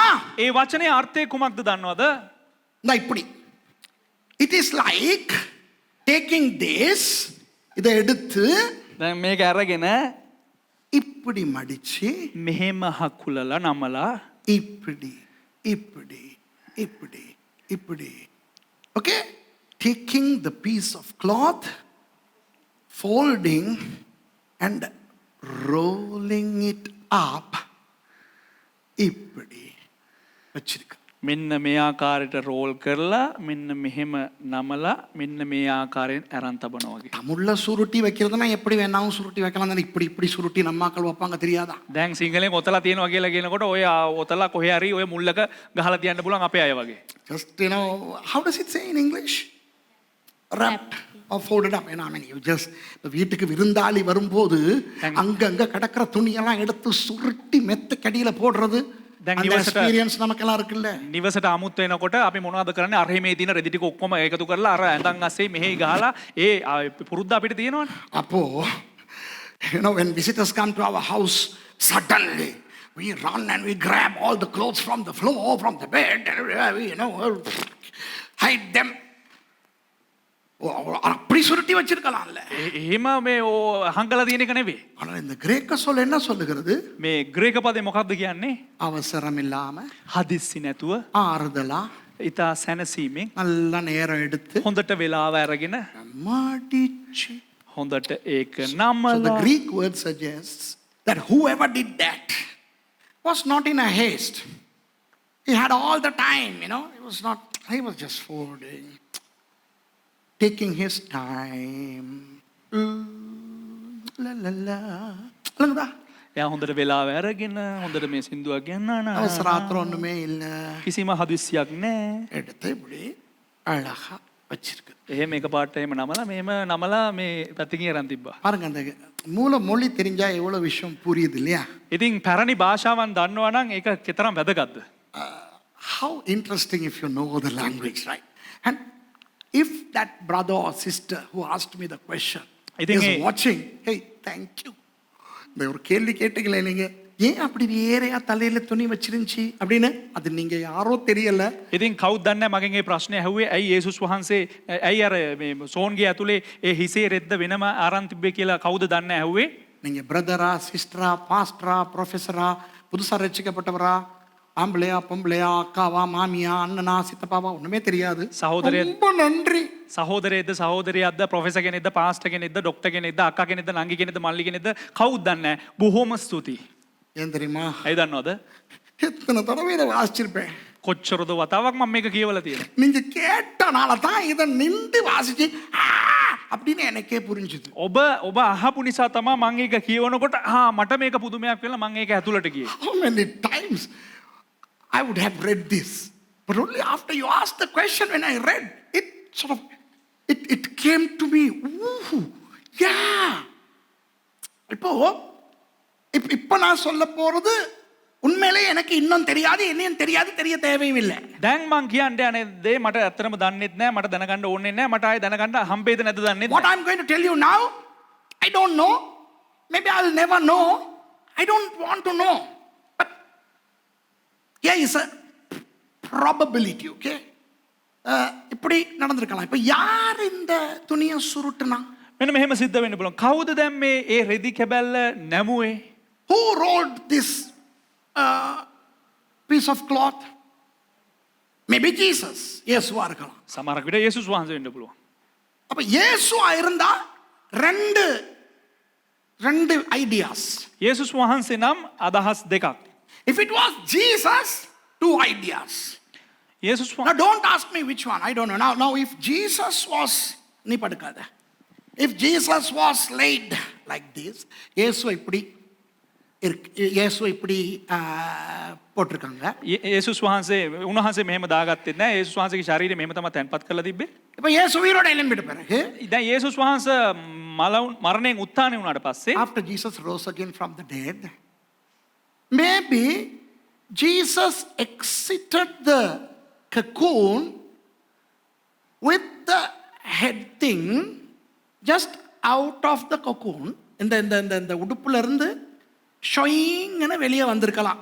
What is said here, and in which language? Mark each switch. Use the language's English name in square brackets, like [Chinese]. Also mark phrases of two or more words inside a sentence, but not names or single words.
[Sinhala] ඒ වචනේ අර්ථය කුමක්ද දන්නවද? [Tamil] இப்படி. [English] It is like taking this, [Tamil] இதை எடுத்து [Sinhala] දැන් මේක අරගෙන [Tamil] இப்படி மடிச்சு [Sinhala] මෙහෙම හකුලලා නමලා [Tamil] இப்படி இப்படி இப்படி இப்படி. [English] Okay? Taking the piece of cloth, folding and rolling it up. [Tamil] இப்படி வச்சிருக்க. [Sinhala] මෙන්න මේ ආකාරයට රෝල් කරලා මෙන්න මෙහෙම නමලා මෙන්න මේ ආකාරයෙන් අරන් තබනවා වගේ. [Tamil] தமிழ்ல சுருட்டி வைக்கிறதுனா எப்படி வேணாலும் சுருட்டி வைக்கலாம் தானே. இப்படி இப்படி சுருட்டி நம்மாக்கள் வைப்பாங்க தெரியாதா? [Sinhala] දැන් සිංහලෙන් ඔතලා තියෙනවා කියලා කියනකොට ඔය ඔතලා කොහේ හරි ඔය මුල්ලක ගහලා තියන්න පුළුවන් අපේ අය වගේ. [English] Just, you know, how does it say in English? Wrapped or folded up. I mean, you just [Tamil] வீட்டுக்கு விருந்தாளி வரும்போது அங்கங்க கடக்கிற துணியெல்லாம் எடுத்து சுருட்டி மெத்த கடியில போடுறது. [Sinhala] දැන් [Tamil] எக்ஸ்பீரியன்ஸ் நமக்கெல்லாம் இருக்குல்ல. [Sinhala] නිවසට අමුත් වෙනකොට අපි මොනවද කරන්නේ? අර මේ තියෙන රෙදි ටික ඔක්කොම එකතු කරලා අර ඇඳන් අස්සේ මෙහෙ ගහලා ඒ පුරුද්ද අපිට තියෙනවනේ. [Tamil] அப்போ, [English] you know, when visitors come to our house, suddenly we run and we grab all the clothes from the floor, from the bed, and we, you know, hide them. [Tamil] அப்படி சுருட்டி வச்சிருக்கலாம்ல. [Sinhala] එහෙම මේ හංගලා තියෙන එක නෙවෙයි. [Tamil] ஆனா இந்த கிரேக்க சொல் என்ன சொல்லுகிறது? [Sinhala] මේ ග්‍රීක පදේ මොකක්ද කියන්නේ? [Tamil] அவசரம் இல்லாம [Sinhala] හදිස්සි නැතුව [Tamil] ஆறுதலா [Sinhala] ඊතා සැනසීමෙන් [Tamil] நல்ல நேரம் எடுத்து [Sinhala] හොඳට වෙලාව අරගෙන [Tamil] மடிச்சு. [Sinhala] හොඳට ඒක [English] So the [Sinhala] නමලා [English] Greek word suggests that whoever did that was not in a haste. He had all the time, you know. He was just folding, taking his time. La la la. [Tamil] இல்லைங்களா? [Sinhala] එයා හොඳට වෙලාව අරගෙන හොඳට මේ සින්දුවක් ගන්නවා [Tamil] அவசராத்திரம் ஒண்ணுமே இல்ல. [Sinhala] කිසිම හදිස්සියක් නැහැ. [Tamil] எடுத்து இப்படி அழகா வச்சிருக்கு. [Sinhala] එහෙම එක පාට එහෙම නමලා මෙහෙම නමලා මේ පැත්තකින් අරන් තිබ්බා. [Tamil] பாருங்க அந்த மூல மொழி தெரிஞ்சா எவ்வளவு விஷயம் புரியுது இல்லையா? [Sinhala] ඉතින් පැරණි භාෂාවන් දන්නවා නම් ඒක කෙතරම් වැදගත්ද? [English] How interesting if you know the language, right? And if that brother or sister who asked me the question [Sinhala] Ithin [English] is e- watching, hey, thank you. [Tamil] இந்த ஒரு கேள்வி கேட்டீங்களே நீங்க, ஏன் அப்படி வேறையா தலையில துணி வச்சிருந்துச்சு அப்படின்னு, அது நீங்க யாரோ தெரியல. [Sinhala] ඉතින් කවුද දන්නේ මගෙන් මේ ප්‍රශ්නේ ඇහුවේ ඇයි යේසුස් වහන්සේ ඇයි අර මේ සෝන්ගේ ඇතුලේ ඒ හිසේ රෙද්ද වෙනම අරන් තිබ්බේ කියලා කවුද දන්නේ ඇහුවේ? [Tamil] நீங்க பிரதரா, சிஸ்டரா, பாஸ்டரா, ப்ரொஃபஸரா, புதுசா ரட்சிக்கப்பட்டவரா, ஆம்பளையா, பொம்பளையா, அக்காவா, மாமியா, அண்ணனா, சித்தப்பாவா, ஒண்ணுமே தெரியாது. சகோதரர் ரொம்ப நன்றி. [Sinhala] සහෝදරයේද සහෝදරියක්ද ප්‍රොෆෙසර් කෙනෙක්ද පාස්ටර් කෙනෙක්ද ડોක්ටර් කෙනෙක්ද අක්කා කෙනෙක්ද නංගි කෙනෙක්ද මල්ලි කෙනෙක්ද කවුද දන්නේ නැහැ. බොහොම ස්තුතියි. [Tamil] ஏன் தெரியுமா? [Sinhala] ඇයි දන්නවද? [Tamil] எத்தனை தடவை இதை வாசிச்சிருப்பேன். [Sinhala] කොච්චරද වතාවක් මම මේක කියවලා තියෙනවා. [Tamil] நீங்க கேட்டனால தான் இதை நின்று வாசிச்சு "ஆ" அப்படின்னு எனக்கே புரிஞ்சுது. [Sinhala] ඔබ අහපු නිසා තමයි මම ඒක කියවනකොට මට මේක පුදුමයක් වෙලා මම ඒක ඇතුළට ගියේ. [English] How many times I would have read this, but only after you asked the question, when I read it, sort of it came to me. Ooh, yeah. [Tamil] இப்போ நான் சொல்ல போறது உண்மையிலே எனக்கு இன்னும் தெரியாது, என்னையும் தெரியாது, தெரிய தேவையும் இல்லை. [Sinhala] දැන් මං කියන්න යන දේ මට ඇත්තටම දන්නෙත් නෑ මට දැනගන්න ඕනේ නෑ මට ආයේ දැනගන්න හම්බෙයිද නැද්ද දන්නෙත් [English] What [Sinhala] නෑ. [English] I'm going to tell you now, I don't know. Maybe I'll never know. I don't want to know. But here is a probability, okay? [Tamil] இப்படி நடந்திருக்கலாம். இப்போ யார் இந்த துணியை சுருட்டுனா? [Sinhala] මෙන්න මෙහෙම සිද්ධ වෙන්න පුළුවන්. කවුද දැන් මේ ඒ රෙදි කැබැල්ල නැමුවේ? [English] Who rolled this piece of cloth? Maybe Jesus. [Tamil] இயேசுவா இருக்கலாம். [Sinhala] සමහරක් විට යේසුස් වහන්සේ වෙන්න පුළුවන්. [Tamil] அப்ப இயேசுவா இருந்தா ரெண்டு ஐடியாஸ். [Sinhala] යේසුස් වහන්සේ නම් අදහස් දෙකක්. [English] If it was Jesus, two ideas. [Sinhala] යේසුස් [English] Now don't ask me which one. I don't know. Now if Jesus was, [Tamil] நீ படுக்காத. [English] If Jesus was laid like this, [Tamil] இயேசுவை இப்படி போட்டிருக்காங்க. [Sinhala] යේසුස් වහන්සේ උන්වහන්සේ මෙහෙම දාගත්තේ නැහැ. යේසුස් වහන්සේගේ ශරීරය මෙහෙම තමයි තැන්පත් කරලා තිබ්බේ. [Tamil] இப்போ இயேசு உயிரோட எழும்பிட்ட பிறகு, [Sinhala] දැන් යේසුස් වහන්සේ මරණයෙන් උත්ථානය වුණාට පස්සේ [English] after Jesus rose again from the dead, maybe Jesus exited the cocoon with the head thing just out of the cocoon. [Tamil] இந்த உடுப்புல இருந்து ஷொயிங்னு வெளியே வந்திருக்கலாம்.